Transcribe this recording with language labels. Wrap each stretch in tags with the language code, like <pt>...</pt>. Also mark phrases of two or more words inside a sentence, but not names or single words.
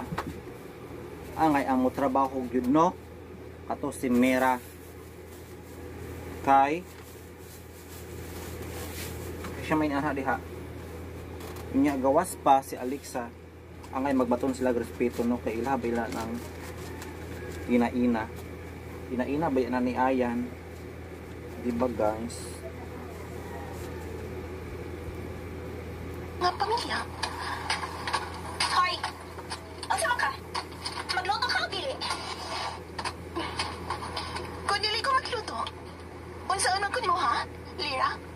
<ceb>Angay ang mo trabaho gyud no. Ato si Mera kay siya may ana diha. Nya gawas pa si Alexa. Angay magbaton sila respeto no kay ilabay la ng ina-ina. Ina-ina ba na ni Ayan? Di ba guys? nga pamilya. Hoy! Asa man ka? Magluto ka o dili? Kung dili ko magluto, unsa anong ko nimo ha, Lira?</ceb>